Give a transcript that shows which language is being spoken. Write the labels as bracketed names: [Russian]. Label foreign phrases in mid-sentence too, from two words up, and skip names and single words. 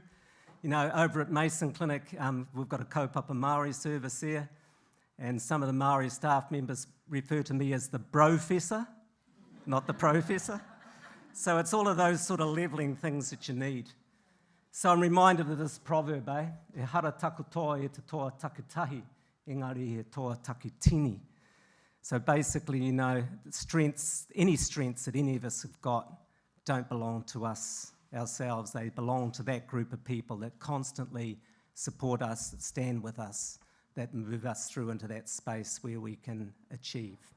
[English] Over at Mason Clinic, we've got a [Māori] kaupapa Māori [English] service there, and some of the Māori staff members refer to me as the brofessor, not the professor. So it's all of those sort of levelling things that you need. So I'm reminded of this proverb, [Māori] E hara taku toa e te toa takitahi, engari e toa takitini. [English] So basically, strengths, any strengths that any of us have got don't belong to us ourselves. They belong to that group of people that constantly support us, that stand with us, that move us through into that space where we can achieve.